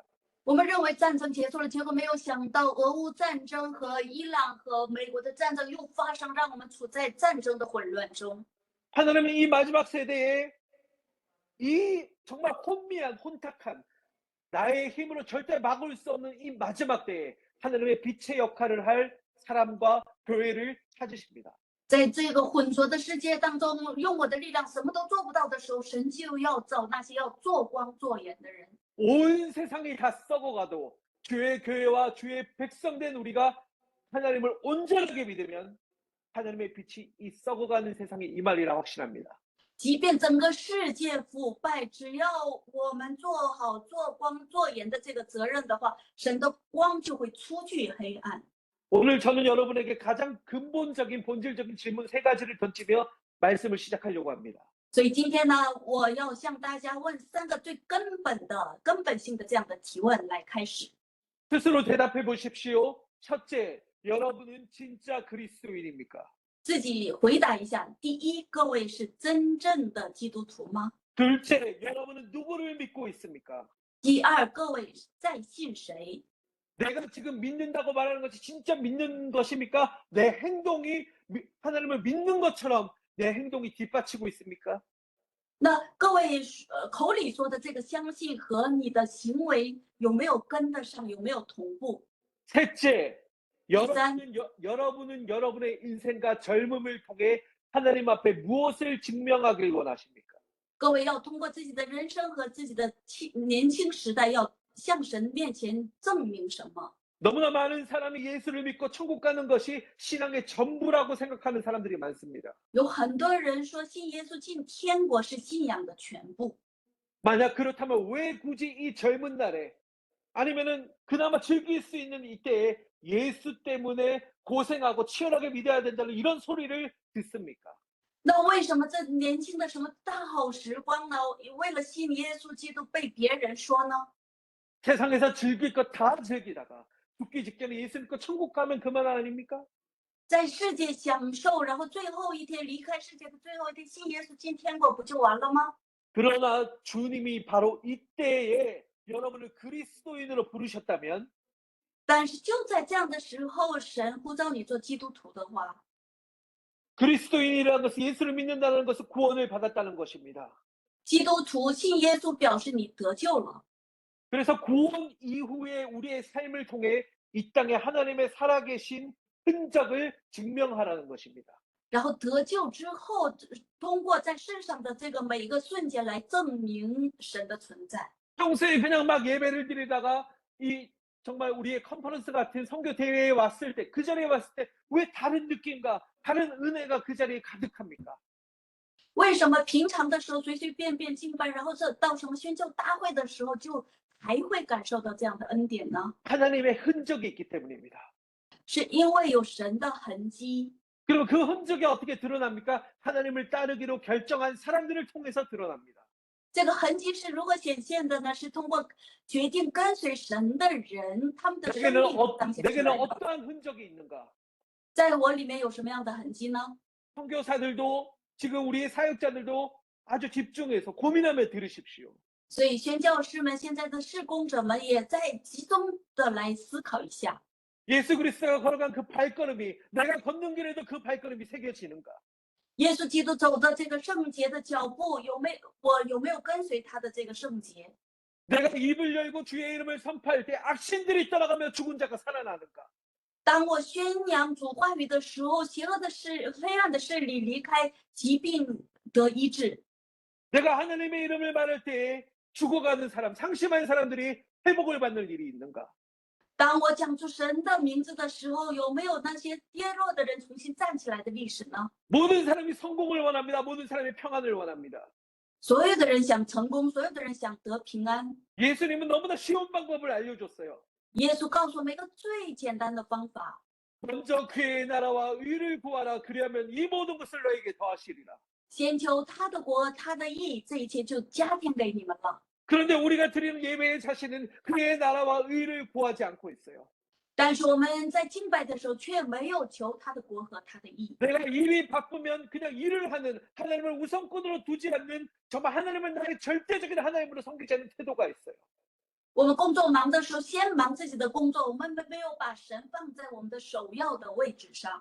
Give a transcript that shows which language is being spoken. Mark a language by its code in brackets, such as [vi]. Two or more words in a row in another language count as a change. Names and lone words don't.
[zh] 我们认为战争结束了，结果没有想到俄乌战争和伊朗和美国的战争又发生，让我们处在战争的混乱中。 [ko] 하나님은 이 마지막 세대에 이 정말 혼탁한 나의 힘으로 절대 막을 수 없는 이 마지막 때에 하나님의 빛의 역할을 할 사람과 교회를 찾으십니다. [zh] 在这个混浊的世界当中，用我的力量什么都做不到的时候，神就要找那些要做光做盐的人。 [ko] 온 세상이 다 썩어가도 주의 교회와 주의 백성된 우리가 하나님을 온전하게 믿으면 하나님의 빛이 이 썩어가는 세상에 임하리라 확신합니다. [zh] 即便整个世界腐败，只要我们做好做光做盐的这个责任的话，神的光就会出去黑暗。 [ko] 오늘 저는 여러분에게 가장 근본적인 본질적인 질문 3가지를 던지며 말씀을 시작하려고 합니다. [zh] 所以今天呢，我要向大家问3个最根本性的这样的提问来开始。 [ko] 스스로 대답해 보십시오. 첫째, 여러분은 진짜 그리스도인입니까? [zh] 自己回答一下：第一，各位是真正的基督徒吗？ [ko] 둘째, 여러분은 누구를 믿고 있습니까? [zh] 第二，各位在信谁？ [ko] 내가 지금 믿는다고 말하는 것이 진짜 믿는 것입니까? 내 행동이 하나님을 믿는 것처럼 내 행동이 뒷받치고 있습니까? [zh] 那各位口里说的这个相信和你的行为有没有跟得上，有没有同步？ [ko] 셋째, 여러분은 여러분의 인생과 젊음을 통해 하나님 앞에 무엇을 증명하길 원하십니까? [zh] 各位要通过自己的人生和自己的年轻时代，要向神面前证明什么？ [ko] 너무나 많은 사람이 예수를 믿고 천국 가는 것이 신앙의 전부라고 생각하는 사람들이 많습니다. [zh] 有很多人说信耶稣进天国是信仰的全部。 [ko] 만약 그렇다면 왜 굳이 이 젊은 날에 아니면은 그나마 즐길 수 있는 이때에 예수 때문에 고생하고 치열하게 믿어야 된다는 이런 소리를 듣습니까? [zh] 那为什么这年轻的什么大好时光呢？为了信耶稣基督被别人说呢？ [ko] 세상에서 즐길 것 다 즐기다가 죽기 직전에 예수 믿고 천국 가면 그만 아닙니까? [zh] 在世界享受，然后最后一天离开世界的最后一天信耶稣进天国，不就完了吗？ [ko] 그러나 주님이 바로 이때에 여러분을 그리스도인으로 부르셨다면 [zh] 但是就在这样的时候，神呼召你做基督徒的话， [ko] 그리스도인이라는 것은 예수를 믿는다는 것은 구원을 받았다는 것입니다. [zh] 基督徒信耶稣表示你得救了。 [ko] 그래서 구원 이후에 우리의 삶을 통해 이 땅에 하나님의 살아계신 흔적을 증명하라는 것입니다. [zh] 然后得救之后，通过在世上的这个每一个瞬间来证明神的存在。 [ko] 평소에 그냥 막 예배를 드리다가 이 정말 우리의 컨퍼런스 같은 선교 대회에 왔을 때, 그 자리에 왔을 때 왜 다른 느낌과 다른 은혜가 그 자리에 가득합니까? [zh] 为什么平常的时候随随便便敬拜，然后这到什么宣教大会的时候就还会感受到这样的恩典呢？ [ko] 하나님의 흔적이 있기 때문입니다. [zh] 是因为有神的痕迹。 [ko] 그럼 그 흔적이 어떻게 드러납니까? 하나님을 따르기로 결정한 사람들을 통해서 드러납니다. [zh] 这个痕迹是如何显现的呢？是通过决定跟随神的人，他们的生 [ko] 내게는, [zh] 命彰显出 [ko] 내게는 [zh] 来的。 [ko] 어떠한 흔적이 있는가? [zh] 在我里面有什么样的痕迹呢？ [ko] 선교사들도 지금 우리의 사역자들도 아주 집중해서 고민하며 들으십시오. [zh] 所以宣教师们、现在的事工者们也在集中的来思考一下， [ko] 예수 그리스도가 걸어간 그 발걸음이 내가 걷는 길에도 그 발걸음이 새겨지는가? [zh] 耶稣基督走的这个圣洁的脚步，我有没有跟随他的这个圣洁？ [ko] 내가 입을 열고 주의 이름을 선포할 때 악신들이 떠나가며 죽은 자가 살아나는가? [zh] 当我宣扬主话语的时候，邪恶的势、黑暗的势力离开，疾病得医治。 [ko] 내가 하나님의 이름을 말할 때에 죽어가는 사람, 상심한 사람들이 회복을 받는 일이 있는가? [zh] 当我讲出神的名字的时候，有没有那些跌落的人重新站起来的历史呢？ [ko] 모든 사람이 성공을 원합니다. 모든 사람이 평안을 원합니다. [zh] 所有的人想成功，所有的人想得平安。 [ko] 예수님은 너무나 쉬운 방법을 알려줬어요. [zh] 耶稣告诉我们一个最简单的方法： [ko] 먼저 그의 나라와 의를 구하라. 그리하면 이 모든 것을 너에게 더하시리라. [zh] 先求他的国、他的义，这一切就加添给你们了。 [ko] 그런데 우리가 드리는 예배의 자신은 그의 나라와 의를 구하지 않고 있어요. [zh] 但是我们在敬拜的时候，却没有求他的国和他的义。 [ko] 내가 일이 바쁘면 그냥 일을 하는, 하나님을 우선권으로 두지 않는, 정말 하나님을 나의 절대적인 하나님으로 섬기지 않는 태도가 있어요. [zh] 我们工作忙的时候，先忙自己的工作，我们没有把神放在我们的首要的位置上。